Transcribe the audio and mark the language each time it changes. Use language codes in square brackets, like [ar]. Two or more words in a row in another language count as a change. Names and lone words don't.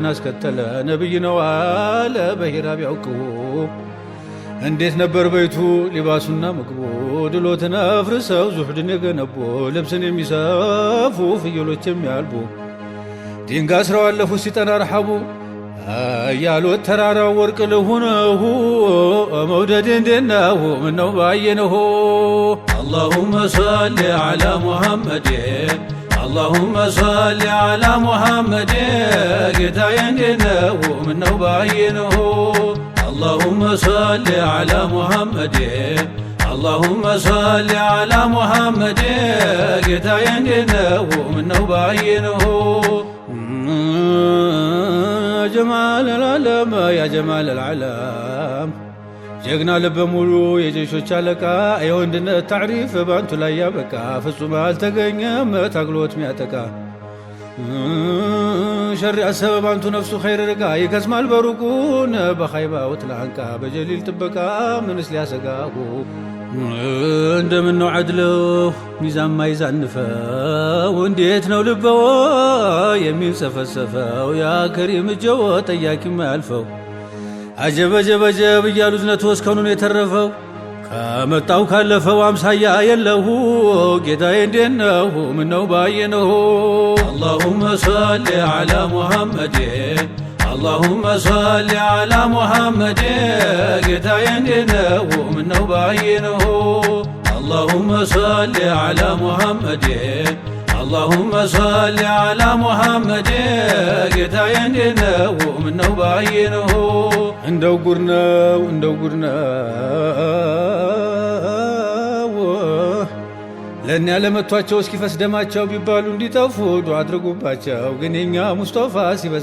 [am] አስከተለ ነብይ ነው አለ በሂራ ቢያውቀው እንዴት ነበር ቤቱ ሊባሱና ምግቡ ድሎትን አፍርሰው ዙህድን የገነቡ ልብስን የሚሰፉ ፍየሎች የሚያልቡ ድንጋይ ስራው አለፉ ሲጠና ረሐቡ እያሉት ተራራው ወርቅ ልሁነሁ መውደድ እንዴነሁ ምነው ባየነሁ [ar] اللهم صل على محمد اللهم صل على محمد [am] ጌታዬ እንዴነሁ ምነው ባየነሁ [ar] اللهم صل على محمد اللهم صل على محمد [am] ጌታዬ እንዴነሁ ምነው ባየነሁ [ar] جمال العالم يا جمال العالم [am] ጀግና ልበ ሙሉ የጀሾች አለቃ የወንድነት ታሪፍ ባንቱ ላይ ያበቃ ፍጹም አልተገኘም ታግሎት ሚያጠቃ ሸር ያሰበ ባንቱ ነፍሱ ኸይር ርቃ ይከስማል በሩቁን በኸይባ ወትላንቃ በጀሊል ጥበቃ ምንስ ሊያሰጋሁ እንደምነው ዐድለው ሚዛን ማይዛንፈው እንዴት ነው ልበው የሚንሰፈሰፈው ያ ከሪም እጀው ጠያቂ ማያልፈው አጀብ አጀብ አጀብ እያሉ ዝነቱ እስከኑን የተረፈው ከመጣው ካለፈው አምሳያ የለሁ ጌታዬ እንዴነሁ ምነው ባየነሁ [ar] اللهم صل على محمد اللهم صل على محمد [am] ጌታዬ እንዴነሁ ምነው ባየነሁ [ar] اللهم صل على محمد اللهم صل على محمد [am] ጌታዬ እንዴነሁ ምነው ባየነሁ እንደው ጉድ ነው ለእኛ ለመቷቸው እስኪፈስ ደማቸው ቢባሉ እንዲጠፉ ዱዓ አድርጉባቸው ግን የኛ ሙስጠፋ ሲበዛ